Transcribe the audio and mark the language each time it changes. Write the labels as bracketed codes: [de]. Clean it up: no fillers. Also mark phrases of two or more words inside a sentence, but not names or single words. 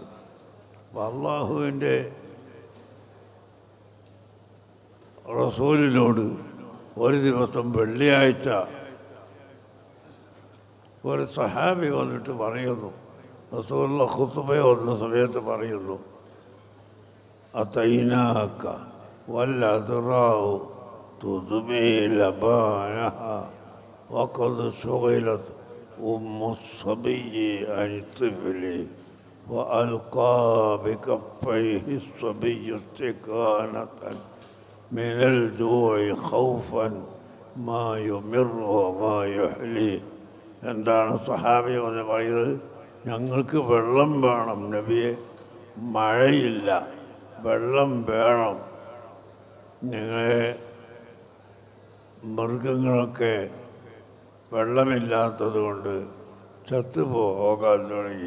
[ml] അപ്പം അള്ളാഹുവിൻ്റെ റസൂലിനോട് ഒരു ദിവസം വെള്ളിയാഴ്ച ഒരു സഹാബി വന്നിട്ട് പറയുന്നു, റസൂലുള്ള ഖുത്ബ വന്ന സമയത്ത് പറയുന്നു, [ar] أتيناك والعذراء تدمى لبانها وقد شغلت أم الصبي عن الطفل وألقى بكفيه الصبي استكانة من الجوع خوفا ما يمر وما يحلي. [ml] എന്താണ് സ്വഹാബി എന്ന് പറയുന്നത്? ഞങ്ങൾക്ക് വെള്ളം വേണം നബിയെ, മഴയില്ല, വെള്ളം വേണം. ഞങ്ങളെ മൃഗങ്ങളൊക്കെ വെള്ളമില്ലാത്തത് കൊണ്ട് ചത്തുപോകാൻ തുടങ്ങി.